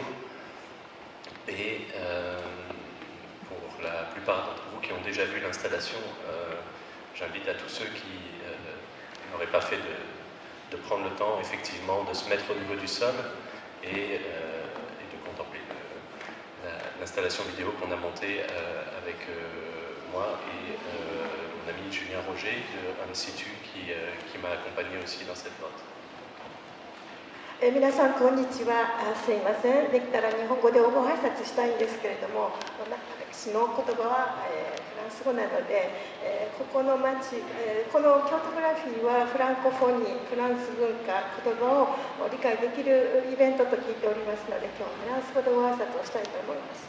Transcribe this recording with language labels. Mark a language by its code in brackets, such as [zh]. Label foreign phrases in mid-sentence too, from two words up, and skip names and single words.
[fr] et pour la plupart d'entre vous qui ont déjà vu l'installation, j'invite à tous ceux qui n'auraient pas fait de prendre le temps effectivement de se mettre au niveau du sol et de contempler l'installation vidéo qu'on a montée avec moi et mon ami Julien Roger de Unsitu qui m'a accompagné aussi dans cette grotte. [ja] 皆さんこんにちは。すいません。できたら日本語でご挨拶したいんですけれども、私の言葉は、フランス語なので、ここの町、この京都グラフィーはフランコフォニー、フランス文化、言葉を理解できるイベントと聞いておりますので、今日はフランス語でご挨拶をしたいと思います。